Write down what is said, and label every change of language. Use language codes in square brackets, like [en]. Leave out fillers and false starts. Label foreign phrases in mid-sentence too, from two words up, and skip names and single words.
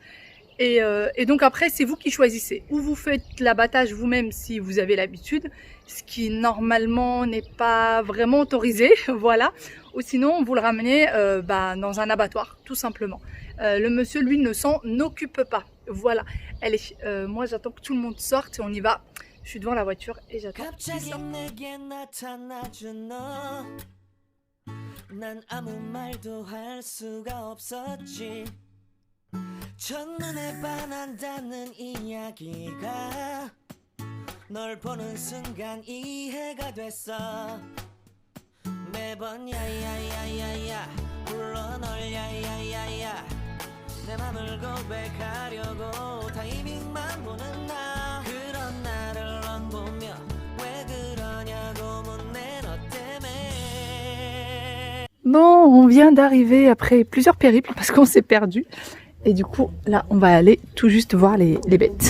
[fr] Et donc après, c'est vous qui choisissez. Ou vous faites l'abattage vous-même si vous avez l'habitude, ce qui normalement n'est pas vraiment autorisé, voilà. Ou sinon, vous le ramenez dans un abattoir, tout simplement. Le monsieur, lui, ne s'en occupe pas. Voilà. Allez, moi j'attends que tout le monde sorte et on y va. Je suis devant la voiture et j'attends qu'il sorte. [ko] 난 아무 말도 할 수가 없었지. 첫눈에 반한다는 이야기가 널 보는 순간 이해가 됐어. 매번 야야야야야 불러 널 야야야야 내 맘을 고백하려고 타이밍만 보는 나 그런 나를 넌 보며 왜 그러냐고 묻네 너 때문에. [fr] Bon, on vient d'arriver après plusieurs périples parce qu'on s'est perdu. Et du coup, là, on va aller tout juste voir les bêtes.